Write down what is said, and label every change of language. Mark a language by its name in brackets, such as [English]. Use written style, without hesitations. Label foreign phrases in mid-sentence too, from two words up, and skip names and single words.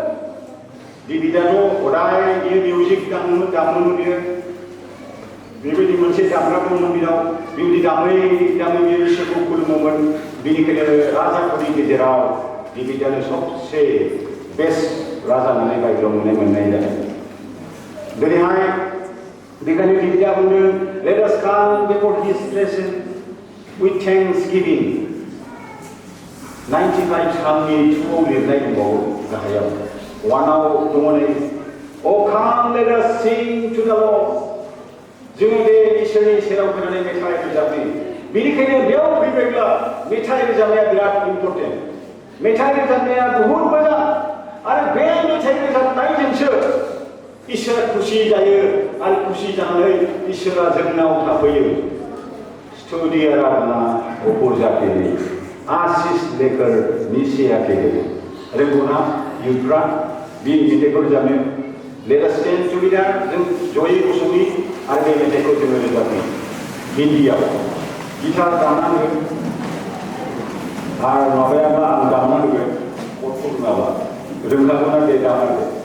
[Bodo] डेभिडआथ' हदाय बियो मिउजिक दामोमोन बियो बेबायदि मोनसे दामग्रा दंमोन बिनाव बेबायदि दामै बियो इसोरखौ खुलुमोमोन बेनिखायनो राजाफोरनि गेजेराव डेभिडआनो सबसे बेस्ट राजा होननानै बाइबेलाव मोननाय जादों दिनैहाय बेखायनो डेभिडआ बुंदों [English] let us come before his presence with thanksgiving [Bodo] 95 सालनि 2आव लिरनाय दंबावो गाहायाव 1आव दङ नै [English] oh come let us sing to the Lord [Bodo] जोङो बे इसोरनि सेराव फैनानै मेथाइ रोजाबनि बेनिखायनो बेयाव फैबायब्ला मेथाइ रोजाबनाया बिराद इम्पर्टेन्ट मेथाइ रोजाबनाया बहुद मोजां आरो बे मेथाइ रोजाबनायजोंसो इसोरा खुसि जायो आरो खुसि जानानै इसोरा जोंनाव थाफैयो स्तुति [Hindi] आराधना ऊपर जाके आशीष लेकर नीचे आके [Bodo] रोंगौना युथफ्रा बे मेथाइखौ रोजाबनो [English] let us stand together [Bodo] जों जयै गसंनि आरो बे मेथाइखौ जोङो रोजाबनि हिन्दीआव गिटार दामनानै आरो माबायाबा आं दामना होगोन गथ' रोङाबा रोंखागौना दे दामनांगौ